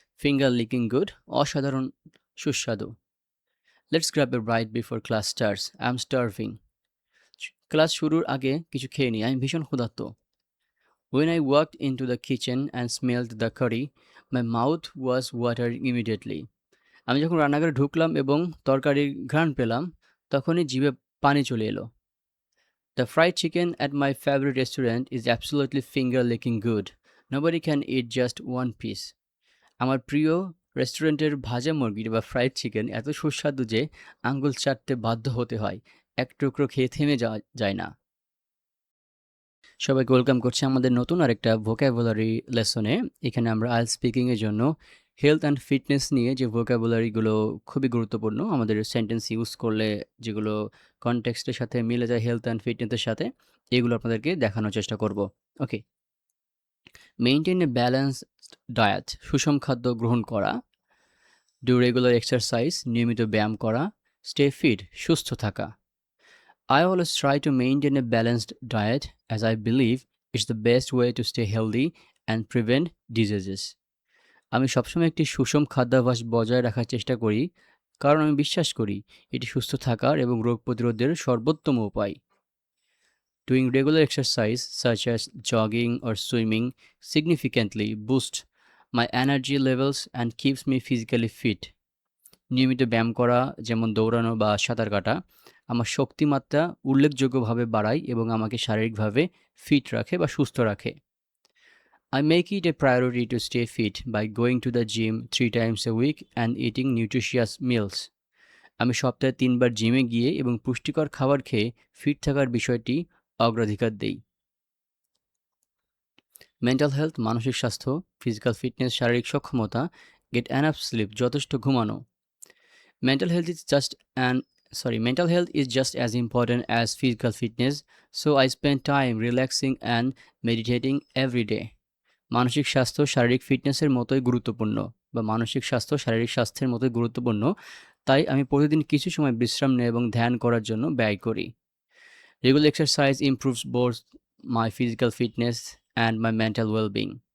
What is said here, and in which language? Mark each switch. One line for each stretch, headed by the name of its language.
English: finger licking good,
Bangla: অসাধারণ সুস্বাদু।
English: let's grab a bite before class starts, I'm starving,
Bangla: class শুরুর আগে কিছু খেয়ে নিই, আমি ভীষণ ক্ষুধার্ত।
English: When I walked into the kitchen and smelled the curry, my mouth was watering immediately.
Bangla: আমি যখন রান্নাঘরে ঢুকলাম এবং তরকারির ঘ্রাণ পেলাম, তখনই জিভে পানি চলে এলো।
English: The fried chicken at my favorite restaurant is absolutely finger-licking good. Nobody can eat just one piece.
Bangla: আমার প্রিয় রেস্টুরেন্টের ভাজা মুরগি বা ফ্রাইড চিকেন এত সুস্বাদু যে আঙ্গুল চাটতে বাধ্য হতে হয়, এক টুকরো খেয়ে থেমে যাওয়া যায় না। সবাইকে ওয়েলকাম করছি আমাদের নতুন আরেকটা ভোকাবুলারি লেসনে। এখানে আমরা আইএলটিএস স্পিকিংয়ের জন্য হেলথ অ্যান্ড ফিটনেস নিয়ে যে ভোকাবুলারিগুলো খুবই গুরুত্বপূর্ণ, আমাদের সেন্টেন্স ইউজ করলে যেগুলো কনটেক্সটের সাথে মিলে যায় হেলথ অ্যান্ড ফিটনেসের সাথে, এগুলো আপনাদেরকে দেখানোর চেষ্টা করব।
English: okay, maintain a balanced diet,
Bangla: সুষম খাদ্য গ্রহণ করা।
English: do regular exercise,
Bangla: নিয়মিত ব্যায়াম করা।
English: stay fit,
Bangla: সুস্থ থাকা।
English: I always try to maintain a balanced diet as I believe it's the best way to stay healthy and prevent diseases.
Bangla: আমি সবসময় একটি সুষম খাদ্যাভ্যাস বজায় রাখার চেষ্টা করি কারণ আমি বিশ্বাস করি এটি সুস্থ থাকার এবং রোগ প্রতিরোধের সর্বোত্তম উপায়।
English: Doing regular exercise such as jogging or swimming significantly boosts my energy levels and keeps me physically fit.
Bangla: নিয়মিত ব্যায়াম করা যেমন দৌড়ানো বা সাঁতার কাটা আমার শক্তিমাত্রা উল্লেখযোগ্যভাবে বাড়ায় এবং আমাকে শারীরিকভাবে ফিট রাখে বা সুস্থ রাখে।
English: I make it a priority to stay fit by going to the gym 3 times a week and eating nutritious meals.
Bangla: আমি সপ্তাহে 3 বার জিমে গিয়ে এবং পুষ্টিকর খাবার খেয়ে ফিট থাকার বিষয়টি অগ্রাধিকার দেই।
English: mental health
Bangla: মানসিক স্বাস্থ্য,
English: physical fitness
Bangla: শারীরিক সক্ষমতা,
English: get enough sleep
Bangla: যথেষ্ট ঘুমানো।
English: Mental health is just an mental health is just as important as physical fitness, so I spend time relaxing and meditating every day.
Bangla: মানসিক স্বাস্থ্য শারীরিক ফিটনেসের মতোই গুরুত্বপূর্ণ বা মানসিক স্বাস্থ্য শারীরিক স্বাস্থ্যের মতোই গুরুত্বপূর্ণ, তাই আমি প্রতিদিন কিছু সময় বিশ্রাম নেই এবং ধ্যান করার জন্য ব্যয় করি।
English: Regular exercise improves both my physical fitness and my mental wellbeing.